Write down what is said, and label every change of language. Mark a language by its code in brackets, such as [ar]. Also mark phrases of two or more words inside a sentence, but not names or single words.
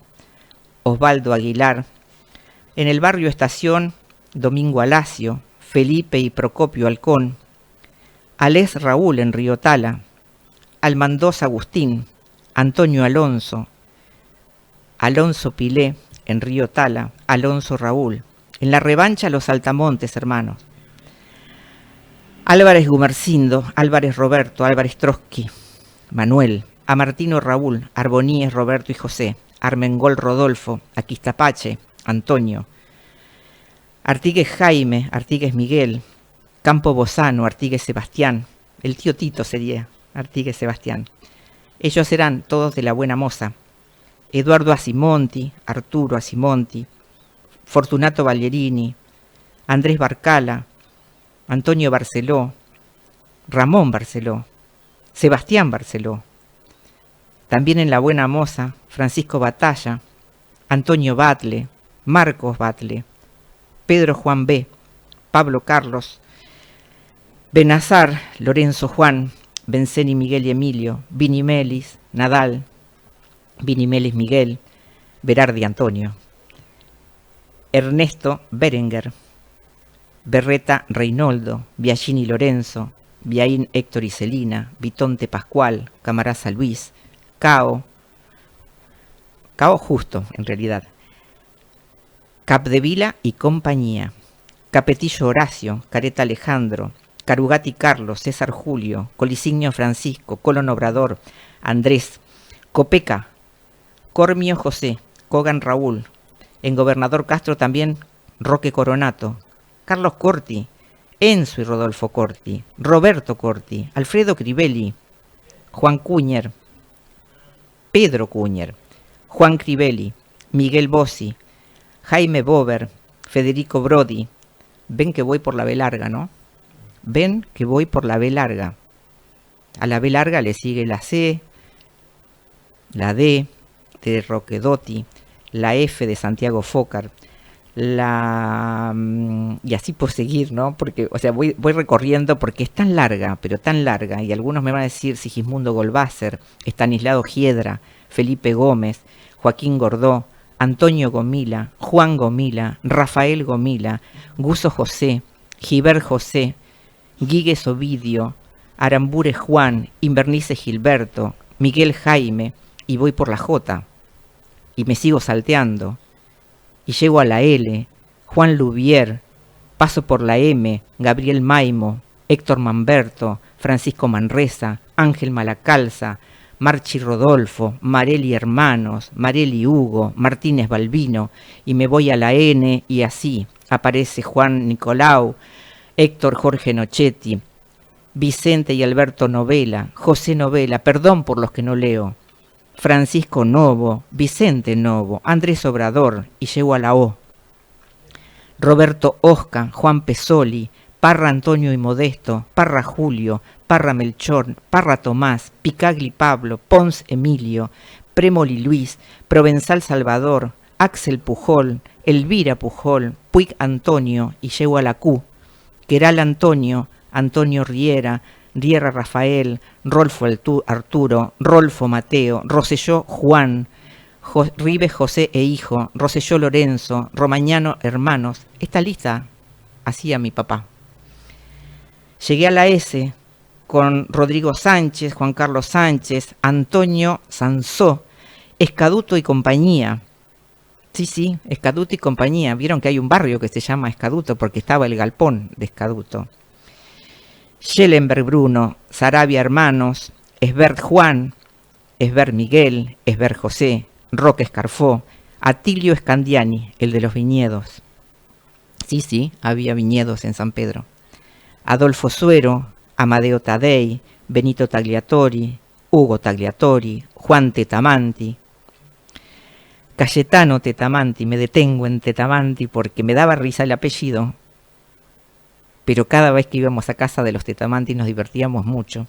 [es] Osvaldo Aguilar, en el barrio Estación, Domingo Alacio, Felipe y Procopio Halcón, Alés Raúl en Río Tala, Almandós Agustín, Antonio Alonso, Alonso Pilé en Río Tala, Alonso Raúl. En la revancha los Altamontes, hermanos. Álvarez Gumercindo, Álvarez Roberto, Álvarez Trotsky, Manuel, Amartino Raúl, Arboníes Roberto y José, Armengol Rodolfo, Aquistapache, Antonio, Artigues Jaime, Artigues Miguel, Campo Bozano, Artigues Sebastián, el tío Tito sería Artigues Sebastián. Ellos eran todos de la Buena Moza. Eduardo Asimonti, Arturo Asimonti, Fortunato Ballerini, Andrés Barcala, Antonio Barceló, Ramón Barceló, Sebastián Barceló. También en la Buena Moza, Francisco Batalla, Antonio Batle, Marcos Batle, Pedro Juan B., Pablo Carlos, Benazar, Lorenzo Juan, Benceni Miguel y Emilio, Vini Melis, Nadal, Vini Melis Miguel, Berardi Antonio, Ernesto Berenguer, Berreta Reinoldo, Biagini Lorenzo, Biaín Héctor y Celina, Vitonte Pascual, Camaraza Luis, Cao Justo, en realidad, Capdevila y compañía, Capetillo Horacio, Careta Alejandro, Carugati Carlos, César Julio, Colisignio Francisco, Colon Obrador, Andrés, Copeca, Cormio José, Cogan Raúl, en Gobernador Castro también Roque Coronato, Carlos Corti, Enzo y Rodolfo Corti, Roberto Corti, Alfredo Crivelli, Juan Cúñer, Pedro Cúñer, Juan Crivelli, Miguel Bossi, Jaime Bober, Federico Brodi. Ven que voy por la B larga, ¿no? Ven que voy por la B larga. A la B larga le sigue la C, la D de Roquedotti, la F de Santiago Fócar, y así por seguir, ¿no? Porque, o sea, voy recorriendo porque es tan larga, pero tan larga, y algunos me van a decir Sigismundo Golbácer, Estanislao Giedra, Felipe Gómez, Joaquín Gordó, Antonio Gomila, Juan Gomila, Rafael Gomila, Guso José, Giver José, Guigues Ovidio, Arambure Juan, Invernice Gilberto, Miguel Jaime, y voy por la J, y me sigo salteando, y llego a la L, Juan Lubier, paso por la M, Gabriel Maimo, Héctor Manberto, Francisco Manresa, Ángel Malacalza, Marchi Rodolfo, Marelli Hermanos, Marelli Hugo, Martínez Balbino, y me voy a la N, y así aparece Juan Nicolau, Héctor Jorge Nochetti, Vicente y Alberto Novela, José Novela, perdón por los que no leo, Francisco Novo, Vicente Novo, Andrés Obrador, y llego a la O. Roberto Osca, Juan Pesoli, Parra Antonio y Modesto, Parra Julio, Parra Melchor, Parra Tomás, Picagli Pablo, Pons Emilio, Premoli Luis, Provenzal Salvador, Axel Pujol, Elvira Pujol, Puig Antonio, y llego a la Q. Queral Antonio, Antonio Riera, Riera Rafael, Rolfo Arturo, Rolfo Mateo, Roselló Juan, Rives José e hijo, Roselló Lorenzo, Romagnano hermanos. Esta lista hacía mi papá. Llegué a la S con Rodrigo Sánchez, Juan Carlos Sánchez, Antonio Sansó, Escaduto y compañía. Sí, Escaduto y compañía. Vieron que hay un barrio que se llama Escaduto porque estaba el galpón de Escaduto. Schellenberg Bruno, Sarabia Hermanos, Esbert Juan, Esbert Miguel, Esbert José, Roque Escarfó, Atilio Scandiani, el de los viñedos. Sí, había viñedos en San Pedro. Adolfo Suero, Amadeo Tadei, Benito Tagliatori, Hugo Tagliatori, Juan Tetamanti, Cayetano Tetamanti. Me detengo en Tetamanti porque me daba risa el apellido, pero cada vez que íbamos a casa de los Tetamanti nos divertíamos mucho.